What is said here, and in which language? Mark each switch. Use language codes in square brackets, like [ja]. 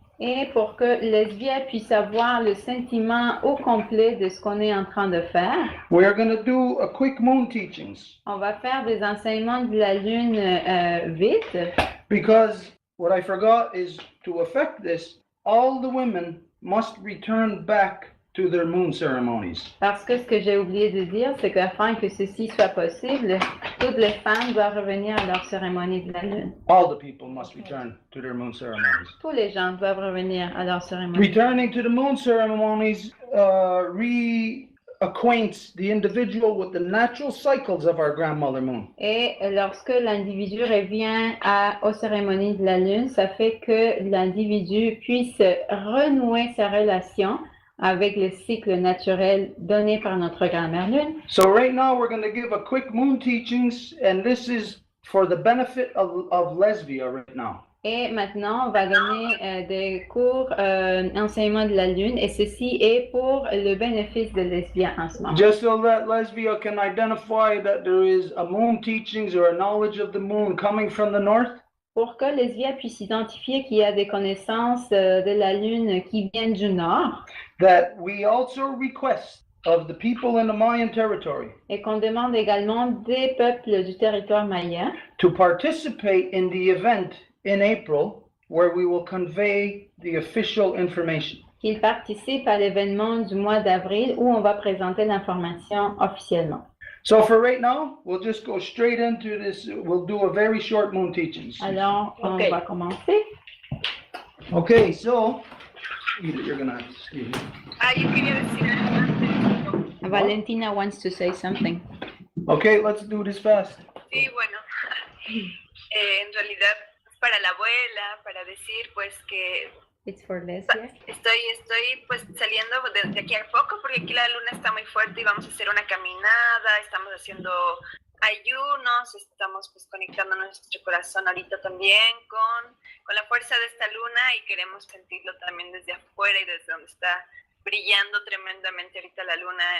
[fr] Et pour que Lesbia puisse avoir le sentiment au complet de ce qu'on est en train de faire, [en] We are going to do a quick moon teachings [fr] on va faire des enseignements de la lune vite. [en] because what I forgot is to affect this, all the women must return back to their moon ceremonies. [fr] Parce que ce que j'ai oublié de dire, c'est qu'afin que ceci soit possible, toutes les femmes doivent revenir à leur cérémonie de la lune. [en] All the people must return to their moon ceremonies. [fr] Tous les gens doivent revenir à leur cérémonie. [en] Returning to the moon ceremonies reacquaints the individual with the natural cycles of our grandmother moon. [fr] Et lorsque l'individu revient aux cérémonies de la lune, ça fait que l'individu puisse renouer sa relation avec le cycle naturel donné par notre grand-mère lune. [en] So right now we're going to give a quick moon teachings, and this is for the benefit of Lesbia right now. [fr] Et maintenant, on va donner des cours enseignement de la lune, et ceci est pour le bénéfice de Lesbia en ce moment. [en] Just so that Lesbia can identify that there is a moon teachings or a knowledge of the moon coming from the north. [fr] Pour que Lesbia puisse identifier qu'il y a des connaissances de la lune qui viennent du nord, [en] That we also request of the people in the Mayan territory [fr] et qu'on demande également des peuples du territoire maya [en] to participate in the event in April where we will convey the official information. [fr] qu'ils participent à l'événement du mois d'avril où on va présenter l'information officiellement. [en] So for right now, we'll just go straight into this. We'll do a very short moon teachings. [fr] Alors, on [en] Okay. [fr] va commencer. [en] Okay, so you're gonna have to see. [es] Yo quería decir algo antes. [en] Valentina wants to say something. Okay, let's do this fast. [es] Sí, bueno, en realidad es para la abuela, para decir pues que [en] It's for Lesbia. [es] estoy pues saliendo de aquí a poco porque aquí la luna está muy fuerte y vamos a hacer una caminada, estamos haciendo ayunos, estamos pues conectando nuestro corazón ahorita también con la fuerza de esta luna y queremos sentirlo también desde afuera y desde donde está brillando tremendamente ahorita la luna.